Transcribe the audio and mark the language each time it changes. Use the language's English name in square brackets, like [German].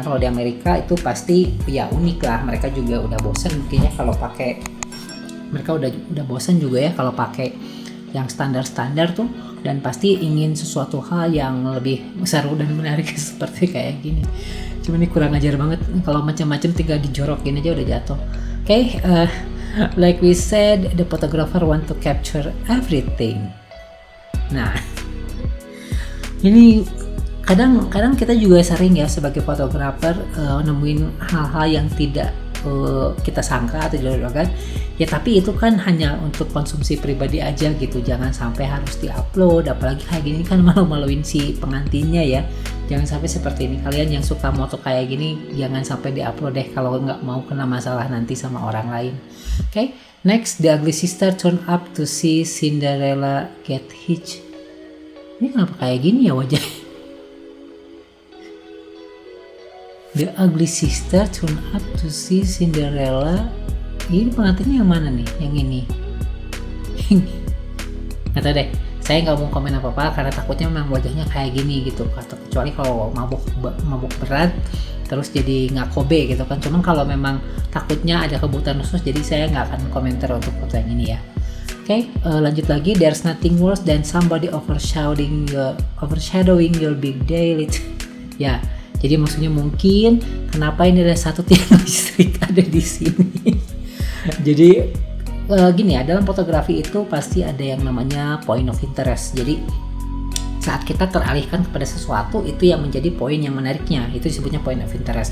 [Indonesian] Kalau di Amerika itu pasti ya unik lah. Mereka juga udah bosen mungkin ya kalau pakai mereka udah bosan juga ya kalau pakai yang standar-standar tuh, dan pasti ingin sesuatu hal yang lebih seru dan menarik seperti kayak gini. Cuma ini kurang ajar banget, kalau macam-macam tinggal dijorokin aja udah jatuh. [English] Okay, like we said, the photographer want to capture everything. [Indonesian] Nah, ini kadang kita juga sering ya sebagai fotografer nemuin hal-hal yang tidak kita sangka atau dilakukan ya, tapi itu kan hanya untuk konsumsi pribadi aja gitu, jangan sampai harus diupload, apalagi kayak gini kan malu-maluin si pengantinnya ya. Jangan sampai seperti ini, kalian yang suka moto kayak gini jangan sampai diupload deh kalau nggak mau kena masalah nanti sama orang lain. [English] Okay, next, the ugly sister turn up to see Cinderella get hitched. [Indonesian] Ini kenapa kayak gini ya wajahnya? [English] The ugly sister turn up to see Cinderella. [Indonesian] Ini pengantinnya yang mana nih? Yang ini? Nggak tahu deh. Saya nggak mau komen apa-apa karena takutnya memang wajahnya kayak gini gitu. Kecuali kalau mabuk berat terus jadi nggak kobe gitu kan. Cuman kalau memang takutnya ada kebutuhan khusus, jadi saya nggak akan komentar untuk foto yang ini ya. Oke, lanjut lagi. [English] There's nothing worse than somebody overshadowing your big day. [Indonesian] Ya. Jadi maksudnya mungkin kenapa ini ada satu tiang listrik ada di sini. Jadi gini ya, dalam fotografi itu pasti ada yang namanya point of interest. Jadi saat kita teralihkan kepada sesuatu, itu yang menjadi poin yang menariknya, itu disebutnya point of interest.